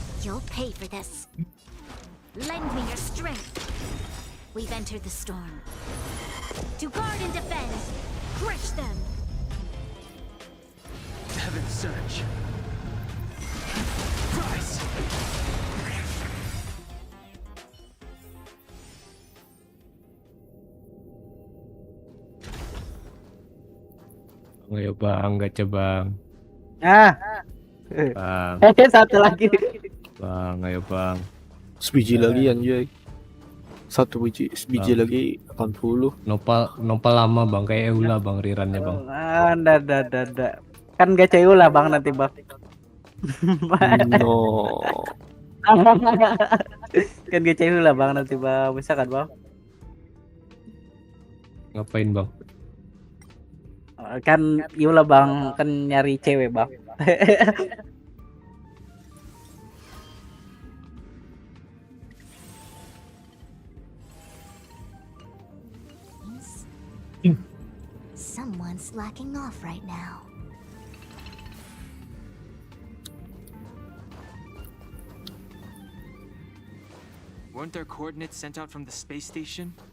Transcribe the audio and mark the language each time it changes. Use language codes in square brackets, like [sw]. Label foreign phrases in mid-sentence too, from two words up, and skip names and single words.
[en] You'll pay for this. Lend me your strength. We've entered the storm. To guard and defend. Crush them. Heaven surge. Rise. [id] Ayo bang, gacha bang. Bang. Satu lagi. Bang, ayo bang. Sebiji lagi anjay. Satu sebiji lagi 80. Nopal lama bang, kayak Eula bang, rirannya bang. Dah. Kan gak lah bang nanti bang. No. Kan gak lah bang nanti bang, bisa kan bang? Ngapain bang? Kan Yula bang, kan nyari cewek bang. [en] Someone's slacking off right now. Weren't there coordinates sent out from the space station?